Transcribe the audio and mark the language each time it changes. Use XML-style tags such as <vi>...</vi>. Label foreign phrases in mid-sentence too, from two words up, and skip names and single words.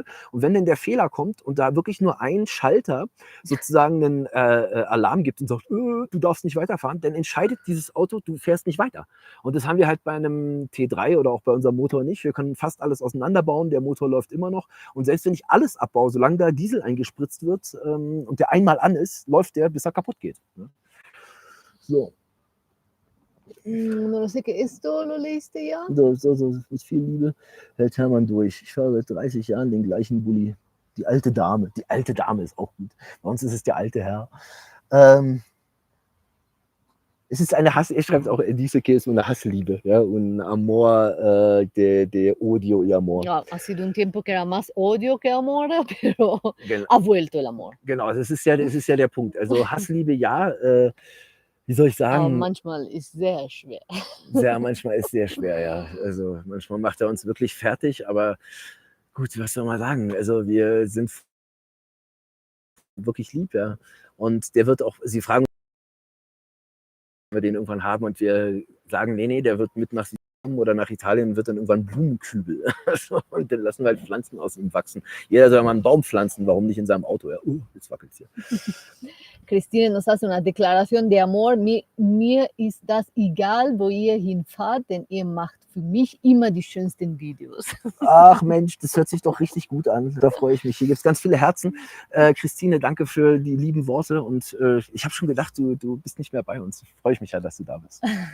<de>Und wenn denn der Fehler kommt und da wirklich nur ein Schalter sozusagen einen Alarm gibt und sagt, du darfst nicht weiterfahren, dann entscheidet dieses Auto, du fährst nicht weiter. Und das haben wir halt bei einem T3 oder auch bei unserem Motor nicht. Wir können fast alles auseinanderbauen, der Motor läuft immer noch. Und selbst wenn ich alles abbaue, solange da Diesel eingespritzt wird und der einmal an ist, läuft der, bis er kaputt geht. So.</de> <es>No sé qué, ¿esto lo leíste ya?</es> <de>So, mit viel Liebe hält Hermann durch. Ich fahre seit 30 Jahren den gleichen Bulli. Die alte Dame ist auch gut. Bei uns ist es der alte Herr. Es ist eine Hass, er schreibt auch,</de> <es>dice que es una Hassliebe, ja, un amor de odio y amor. Ja, ha sido un tiempo que era más odio que amor, pero</es> <de>Genau.</de> <es>ha vuelto el amor.</es> <de>Genau, das ist ja der Punkt. Also Hassliebe, ja, wie soll ich Aber sagen? manchmal ist sehr schwer. Manchmal ist sehr schwer, ja. Also manchmal macht er uns wirklich fertig, aber gut, was soll man sagen? Also wir sind wirklich lieb, ja. Und der wird auch, Sie fragen, wir den irgendwann haben und wir sagen, nee, der wird mit nach Sizilien oder nach Italien, wird dann irgendwann Blumenkübel. Und dann lassen wir halt Pflanzen aus ihm wachsen. Jeder soll mal einen Baum pflanzen, warum nicht in seinem Auto? Ja, jetzt wackelt es hier.</de> <es>Christine nos hace una declaración de amor.</es> <de>Mir ist das egal, wo ihr hinfahrt, denn ihr macht für mich immer die schönsten Videos. Ach Mensch, das hört sich doch richtig gut an. Da freue ich mich. Hier gibt es ganz viele Herzen. Christine, danke für die lieben Worte. Und ich habe schon gedacht, du bist nicht mehr bei uns. Freue ich mich ja, dass du da bist.</de>